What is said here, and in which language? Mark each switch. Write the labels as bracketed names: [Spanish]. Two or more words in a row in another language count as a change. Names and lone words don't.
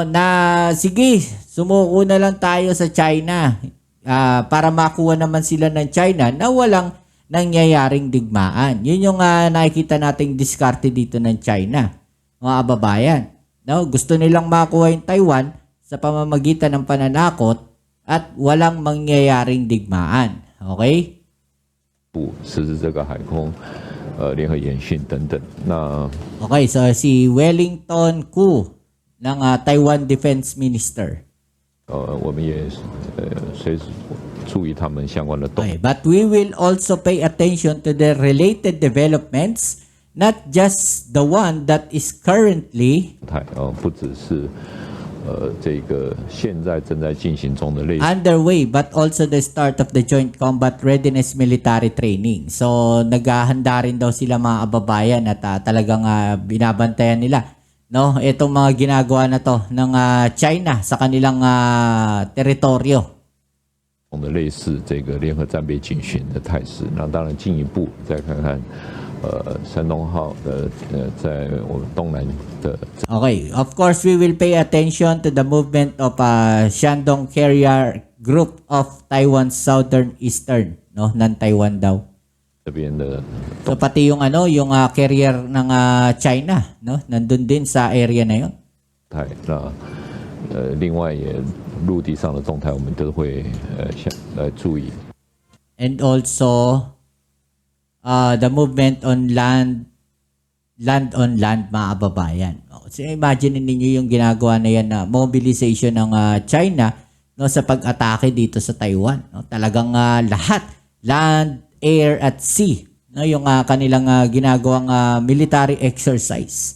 [Filipino] Na sige, sumuko na lang tayo sa China para makuha naman sila ng China na walang nangyayaring digmaan. Yun yung nakikita nating diskarte dito ng China, mga kababayan. No? Gusto nilang makuha yung Taiwan sa pamamagitan ng pananakot at walang mangyayaring digmaan. Okay? [Chinese] 不实施这个海空联合演训等等。那 [Filipino] Okay, so si Wellington Koo ng Taiwan [English] Defense Minister. [Chinese] 我们也随时注意他们相关的动 [English] Okay, but we will also pay attention to the related developments, not just the one that is currently [Chinese] 态，不只是这个现在正在进行中的类似 [English] underway, but also the start of the Joint Combat Readiness Military Training. [Filipino] So, naghahanda rin daw sila, mga kababayan, at talagang binabantayan nila no, itong mga ginagawa na to ng China sa kanilang teritoryo. [Chinese] 的类似这个联合战备警巡的态势。那当然进一步再看看山东号的在我们东南的 [English] Okay, of course, we will pay attention to the movement of Shandong Carrier Group of Taiwan Southern Eastern, no, non-Taiwan daw. [Chinese] 这边的 [Filipino] So pati yung yung carrier ng China, no, nandun din sa area na 'yon. [Chinese] 态。那另外也陆地上的动态，我们都会来注意。 [English] And also the movement on land on land, [Filipino] mga kababayan. So imagine niyo yung ginagawa na yan na mobilization ng China no, sa pag-atake dito sa Taiwan. No? Talagang lahat, [English] land, air [Filipino] at sea, no, yung kanilang ginagawang military exercise.